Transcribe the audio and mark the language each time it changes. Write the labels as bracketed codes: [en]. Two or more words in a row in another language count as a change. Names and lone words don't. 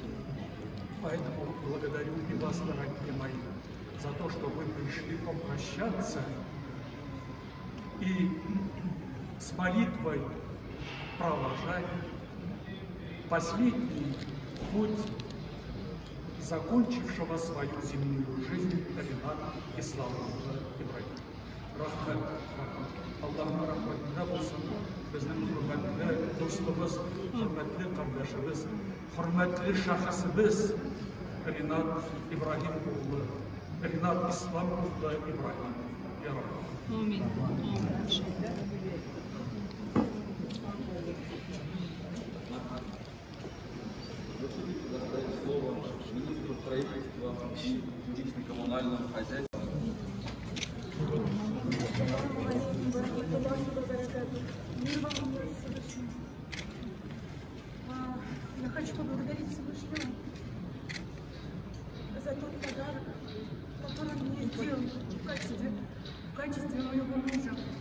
[ru] Поэтому благодарю и вас, дорогие мои, за то, что вы пришли попрощаться и с молитвой провожать последний путь закончившего свою земную жизнь Рената Исламовна Ибрагим. [gag] Allah'ın rahmetine olsun, bizim hürmetli dostumuz, hürmetli kardeşimiz, hürmetli şahsımız Renat İbrahim oğlu, Renat İslamoğlu İbrahim. [ar] Ya Rabbi. Amin. [ru] Слово министру строительства и жилищно-коммунального хозяйства. Я хочу поблагодарить Всевышнего за тот подарок, который он мне сделал в качестве моего мужа.